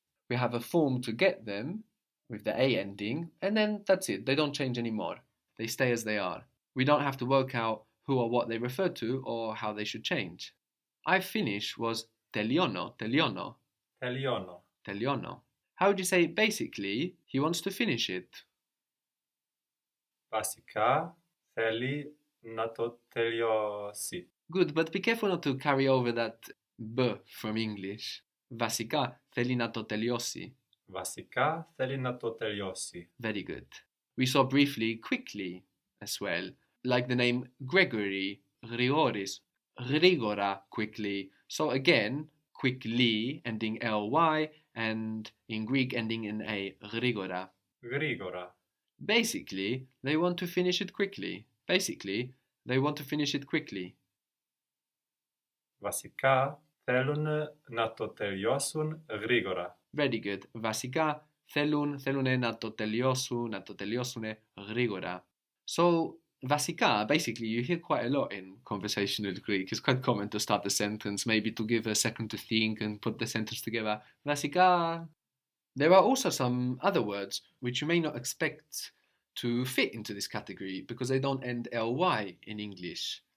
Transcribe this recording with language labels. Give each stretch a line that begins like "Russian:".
English: We have a form to get them, with the a ending, and then that's it. They don't change anymore. They stay as they are. We don't have to work out who or what they refer to or how they should change. I finish was τελειώνω, τελειώνω,
Greek: Τελειώνω. τελειώνω.
English: How would you say basically he wants to finish it?
Greek: Βασικά θέλει να το τελειώσει.
English: Good, but be careful not to carry over that b from English.
Greek: Βασικά θέλει να το τελειώσει. Βασικά θέλει να το τελειώσει.
English: Very good. We saw briefly quickly as well, like the name Gregory, Grigoris, Grigora quickly. So again, quickly ending ly and in Greek ending in a Grigora.
Greek: Γρήγορα.
English: Basically, they want to finish it quickly. Basically, they want to finish it quickly.
Greek: Βασικά θέλουν να το τελειώσουν γρήγορα.
English: Very good.
Greek: Βασικά θέλουν να το τελειώσουν γρήγορα.
English: So, βασικά, basically, you hear quite a lot in conversational Greek. It's quite common to start the sentence, maybe to give a second to think and put the sentence together. Βασικά. There are also some other words which you may not expect to fit into this category because they don't end ly in English.